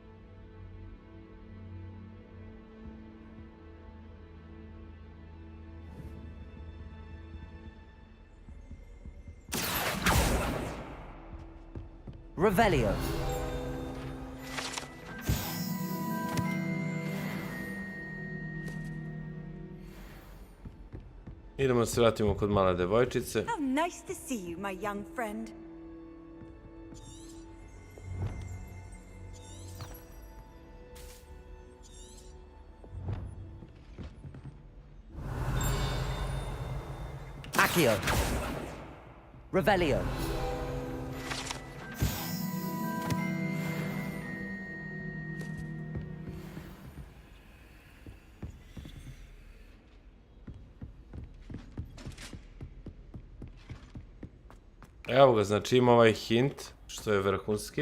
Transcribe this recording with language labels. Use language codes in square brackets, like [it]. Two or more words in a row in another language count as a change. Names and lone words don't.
[bs] Revelio! Idemo da se vratimo kod male devojčice. [en] How nice to see you, my young friend. [bs] Accio! Revelio! Evo ga, znači ima ovaj hint, što je vrhunski.